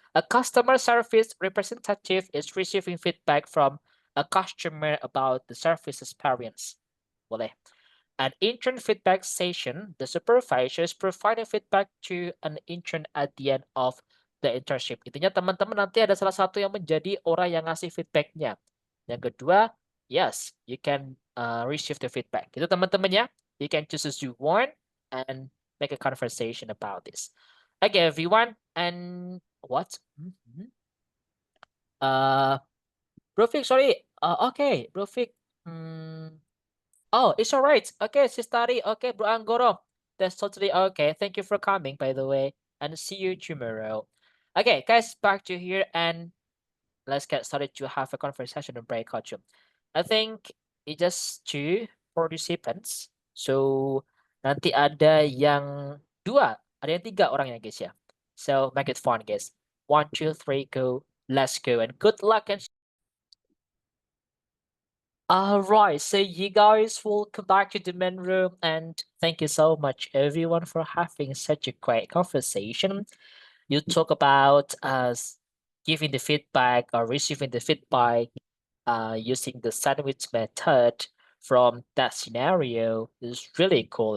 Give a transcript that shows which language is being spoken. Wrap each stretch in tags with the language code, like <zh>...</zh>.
<en>A customer service representative is receiving feedback from a customer about the service experience.</en> <id>Boleh.</id> <en>An intern feedback session. The supervisor is providing feedback to an intern at the end of the internship.</en> <id>Intinya teman-teman nanti ada salah satu yang menjadi orang yang ngasih feedbacknya. Yang kedua,</id> <en>yes, you can receive the feedback.</en> <id>Itu teman-teman ya.</id> <en>You can choose as you want and make a conversation about this. Okay, everyone. And what? Brofik, sorry. Okay, Brofik. Oh, it's all right. Okay, Sistari. Okay, Bro Anggoro. That's totally okay. Thank you for coming, by the way. And see you tomorrow. Okay, guys, back to here and let's get started to have a conversation and breakout room. I think it's just 2 participants. So,</en> <id>nanti ada yang 2, ada yang 3 orang ya, guys ya.</id> <en>So, make it fun, guys. 1, 2, 3, go. Let's go. And good luck and Alright, so you guys welcome back to the main room and thank you so much everyone for having such a great conversation. you talk about giving the feedback or receiving the feedback using the sandwich method from that scenario is really cool.</en>